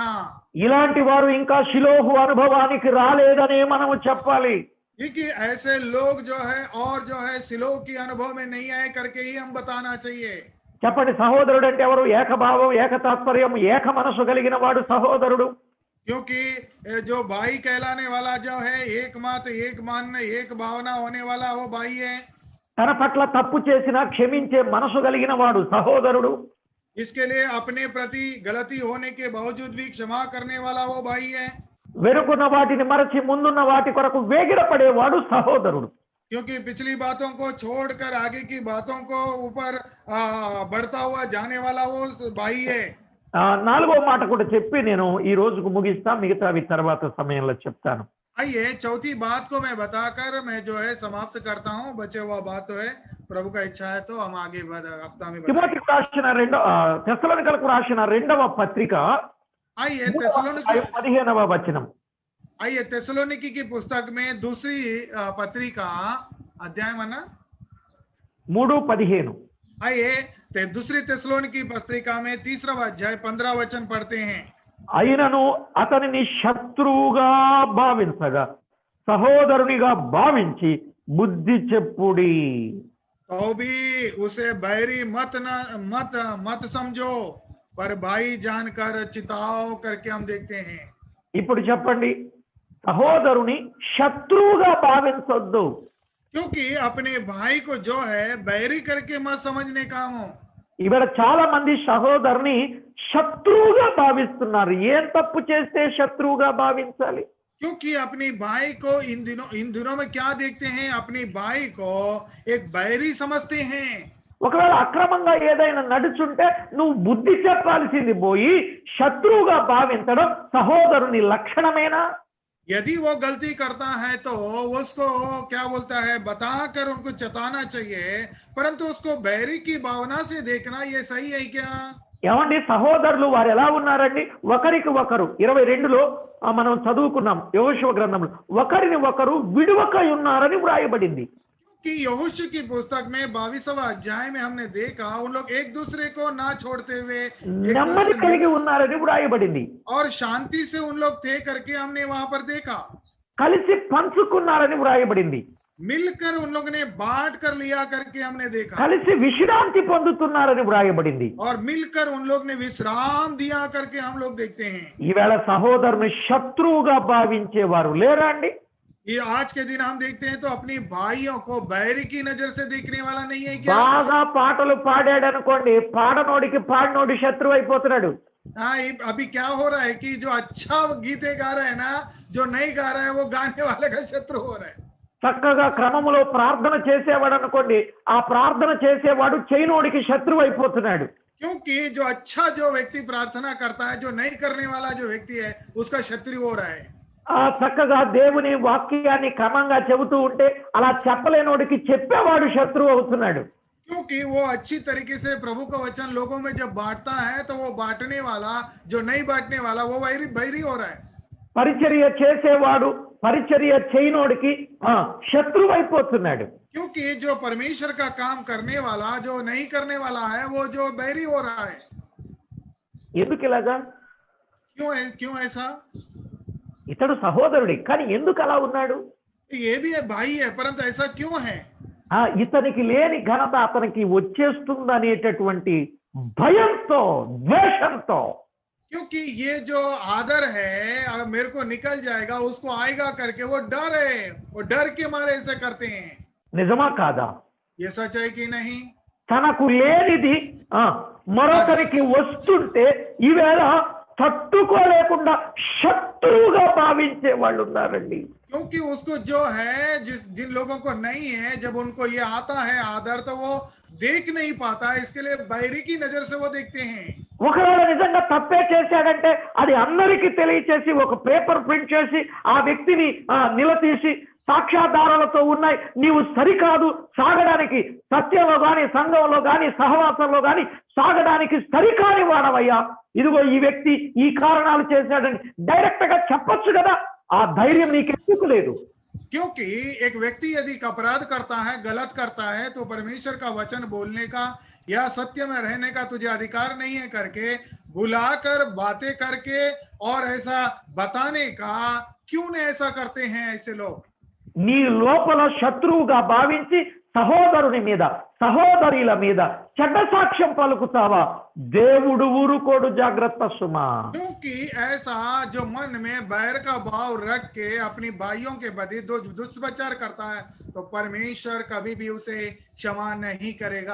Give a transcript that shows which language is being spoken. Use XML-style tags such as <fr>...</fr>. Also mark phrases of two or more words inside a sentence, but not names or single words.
<te>ఇలాంటి వారు ఇంకా షిలోహు అనుభవానికి రాలేదనే మనము చెప్పాలి.</te> <hi>क्योंकि ऐसे लोग जो है और जो है सिलो की अनुभव में नहीं आए करके ही हम बताना चाहिए.</hi> <te>చెప్పండి, సహోదరుడు అంటే ఎవరు? ఏకభావం, ఏక తాత్పర్యం, ఏక మనసు కలిగిన వాడు సహోదరుడు.</te> <hi>क्योंकि जो भाई कहलाने वाला जो है एक मत, एक मन, एक भावना होने वाला वो भाई है.</hi> <te>తన పట్ల తప్పు చేసినా క్షమించే మనసు కలిగిన వాడు సహోదరుడు.</te> <hi>इसके लिए अपने प्रति गलती होने के बावजूद भी क्षमा करने वाला वो भाई है.</hi> <te>వెనుకున్న వాటిని మరచి ముందున్న వాటి కొరకు వేగిరపడేవాడు సహోదరుడు.</te> <hi>क्योंकि पिछली बातों को छोड़कर आगे की बातों को ऊपर बढ़ता हुआ जाने वाला वो भाई है.</hi> <te>4వ మాట కూడా చెప్పి నేను ఈ రోజుకు ముగిస్తా, మిగతావి తర్వాత సమయంలో చెప్తాను.</te> <hi>आइए चौथी बात को मैं बताकर मैं जो है समाप्त करता हूँ. बचे हुआ बात तो है, प्रभु का इच्छा है तो हम आगे हफ्ता में</hi> <te>తిమోతికి రాసిన తెస్సలోనికలకు రాసిన 2వ పత్రిక 15వ వచనం.</te> <hi>आइए तेसलोनिकी की पुस्तक में दूसरी पत्रिका अध्याय माना 3:15. आइए दूसरी तेसलोनिकी पत्रिका में 3रा अध्याय 15 वचन पढ़ते हैं.</hi> <te>అయినను అతనిని శత్రువుగా భావించగా సహోదరునిగా భావించి బుద్ధి చెప్పుడి.</te> <hi>तो भी उसे बैरी मत समझो, पर भाई जानकर चिताओ करके हम देखते हैं.</hi> <te>ఇప్పుడు చెప్పండి, సహోదరుని శత్రువుగా భావించొద్దు.</te> <hi>क्योंकि अपने भाई को जो है बैरी करके मत समझने का हो.</hi> <te>ఇవాళ చాలా మంది సహోదరుని శత్రువుగా భావిస్తున్నారు. ఏం తప్పు చేస్తే శత్రువుగా భావించాలి?</te> <hi>क्योंकि अपने भाई को इन दिनों में क्या देखते हैं, अपने भाई को एक बैरी समझते हैं.</hi> <te>ఒకవేళ అక్రమంగా ఏదైనా నడుచుంటే నువ్వు బుద్ధి చెప్పాల్సింది పోయి శత్రువుగా భావించడం సహోదరుని లక్షణమేనా?</te> <hi>यदि वो गलती करता है तो उसको क्या बोलता है बताकर उनको चेताना चाहिए, परंतु उसको बैरी की भावना से देखना ये सही है क्या?</hi> <te>ఏమండి సహోదరులు వారు ఎలా ఉన్నారండి? ఒకరికి ఒకరు 22లో మనం చదువుకున్నాం యెహోషువ గ్రంథంలో ఒకరిని ఒకరు విడువక ఉన్నారని వ్రాయబడింది.</te> <hi>कि यहोशू की पुस्तक में 22वां अध्याय में हमने देखा उन लोग एक दूसरे को ना छोड़ते हुए एक</hi> <te>నెమ్మది</te> <hi>दूसरे</hi> <te>కలిగి ఉన్నారని వ్రాయబడింది.</te> <hi>और शांति से उन लोग थे करके हमने वहां पर देखा।</hi> <te>కలిసి పంచుకున్నారని వ్రాయబడింది.</te> <hi>मिलकर उन लोगों ने बांट कर लिया करके हमने देखा,</hi> <te>కలిసి విశ్రాంతి పొందుతున్నారని వ్రాయబడింది.</te> <hi>और मिलकर उन लोग ने विश्राम दिया करके हम लोग देखते हैं।</hi> <te>ఈవేళ సహోదరుని శత్రువుగా భావించేవారు లేరా అండి?</te> <hi>ये आज के दिन हम देखते हैं तो अपनी भाइयों को बैरी की नजर से देखने वाला नहीं है क्या?</hi> <te>బాగా పాటలు పాడాడు అనుకోండి, పాడనోడికి పాడినోడి శత్రువు అయిపోతున్నాడు.</te> <hi>हाँ, अभी क्या हो रहा है कि जो अच्छा गीते गा रहा है ना, जो नहीं गा रहा है वो गाने वाले का शत्रु हो रहा है।</hi> <te>చక్కగా క్రమములో ప్రార్థన చేసేవాడు అనుకోండి, ఆ ప్రార్థన చేసేవాడు చేయనోడికి శత్రువు అయిపోతున్నాడు.</te> <hi>क्योंकि जो अच्छा जो व्यक्ति प्रार्थना करता है, जो नहीं करने वाला जो व्यक्ति है उसका शत्रु हो रहा है।</hi> <te>ఆ చక్కగా దేవుని వాక్యాన్ని క్రమంగా చెబుతూ ఉంటే అలా చెప్పలేనోడికి చెప్పేవాడు శత్రువు అవుతున్నాడు.</te> <hi>क्योंकि वो अच्छी तरीके से प्रभु का वचन लोगों में जब बांटता है तो वो बांटने वाला, जो नहीं बांटने वाला, वो बैरी हो रहा है।</hi> <te>పరిచర్య చేసేవాడు పరిచర్య చేయనోడికి శత్రువు అయిపోతున్నాడు.</te> <hi>क्योंकि जो परमेश्वर का काम करने वाला जो नहीं करने वाला है वो जो बैरी हो रहा है।</hi> <te>ఎందుకు ఇలాగా?</te> <hi>क्यों ऐसा?</hi> <te>ఇతడు సహోదరుడి కానీ ఎందుకు అలా ఉన్నాడు?</te> <hi>ये भी है भाई है, परंतु ऐसा क्यों है?</hi> <te>ఇతనికి లేని ఘనత అతనికి వచ్చేస్తుందనేటటువంటి భయంతో ద్వేషంతో,</te> <hi>क्योंकि ये जो आदर है मेरे को निकल जाएगा, उसको आएगा करके वो डर है, वो डर के मारे ऐसे करते हैं।</hi> <te>నిజమా కాదా?</te> <hi>ये सच है कि नहीं?</hi> <te>తనకు లేనిది మరొకరికి వస్తుంటే ఈవేళ తట్టుకోలేకుండా శత్రువుగా భావించే వాళ్ళు ఉన్నారండి.</te> <hi>क्योंकि उसको जो है जिन लोगों को नहीं है, जब उनको ये आता है आदर तो वो देख नहीं पाता, इसके लिए बैरी की नजर से वो देखते हैं।</hi> <te>ఒకవేళ నిజంగా తప్పే చేశాడంటే అది అందరికీ తెలియచేసి ఒక</te> <en>paper print</en> <te>చేసి ఆ వ్యక్తిని నిలదీసి సాక్ష్యాధారాలతో ఉన్నాయి, నీవు సరికాదు సాగడానికి, సత్యంలో గాని సంఘంలో గాని సహవాసంలో గాని సాగడానికి సరికాని వాడవయ్యా, ఇదిగో ఈ వ్యక్తి ఈ కారణాలు చేశాడని డైరెక్ట్ గా చెప్పొచ్చు కదా. ఆ ధైర్యం నీకు ఎందుకు లేదు?</te> <hi>क्योंकि एक व्यक्ति यदि अपराध करता है, गलत करता है, तो परमेश्वर का वचन बोलने का या सत्य में रहने का तुझे अधिकार नहीं है करके बुलाकर बातें करके और ऐसा बताने का क्यों नहीं ऐसा करते हैं ऐसे लोग?</hi> <te>నీ లోపల శత్రువుగా భావించి సహోదరుని మీద సహోదరుల మీద చెడ్డ సాక్ష్యం పలుకుతావా? దేవుడు ఊరుకోడు, జాగ్రత్త సుమా.</te> <hi>क्योंकि ऐसा जो मन में बैर का भाव रख के अपनी भाइयों के प्रति दुष्प्रचार करता है तो परमेश्वर कभी भी उसे क्षमा नहीं करेगा।</hi>